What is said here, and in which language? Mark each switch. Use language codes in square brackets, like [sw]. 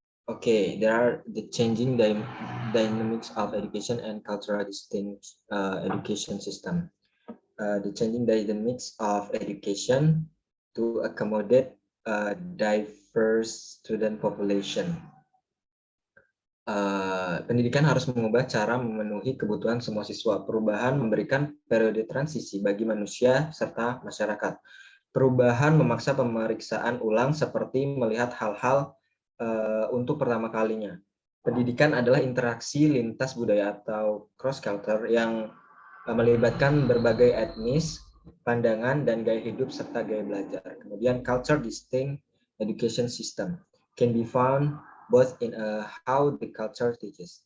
[en] Okay, there are the changing dynamics of education and cultural distinct education system. The changing dynamics of education to accommodate a diverse student population. [id] Pendidikan harus mengubah cara memenuhi kebutuhan semua siswa. Perubahan memberikan periode transisi bagi manusia serta masyarakat. Perubahan memaksa pemeriksaan ulang seperti melihat hal-hal untuk pertama kalinya. Pendidikan adalah interaksi lintas budaya atau cross culture yang melibatkan berbagai etnis, pandangan, dan gaya hidup serta gaya belajar. [en] Kemudian culture distinct education system can be found both in how the culture teaches.